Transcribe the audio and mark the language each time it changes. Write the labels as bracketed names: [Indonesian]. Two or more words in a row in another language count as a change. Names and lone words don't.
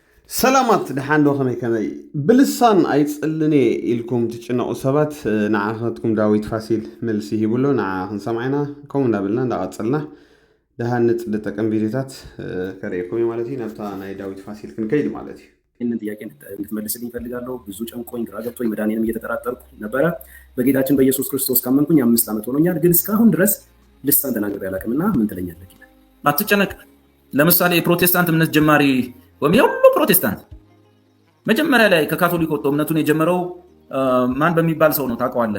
[Tigrinya] ሰላማት ድሓን ዶ ከመይ ከመይ ብልሳን ኣይፅልኔ ኢልኩም ትጭነቑ ሰባት ንዓኸትኩም ዳዊት ፋሲል መልሲ ሂብሎ ንዓ ክንሰምዓና ከምኡ እንዳበልና እንዳቐፅልና ድሃን ዝጠቅም ቪድዮታት ከርእየኩም እዩ ማለት እዩ። ናብታ ናይ ዳዊት ፋሲል ክንከይድ ማለት እዩ። [Amharic] ይህንን ጥያቄ እንድትመልስልኝ እፈልጋለሁ። ብዙ ጨንቆኝ ግራ ገብቶኝ መድኃኒዓለም እየተጠራጠርኩ ነበረ። በጌታችን በኢየሱስ ክርስቶስ ካመንኩኝ 5 ዓመት ሆኖኛል። ግን እስካሁን ድረስ ልሳን ተናግሬ አላውቅምና ምን ትለኛለህ? አትጨነቅ። ለምሳሌ የፕሮቴስታንት እምነት ጀማሪ ወይም የሁሉ ፕሮቴስታንት መጀመሪያ ላይ ከካቶሊክ ወጥቶ እምነቱን የጀመረው ማን በሚባል ሰው ነው ታውቀዋለህ?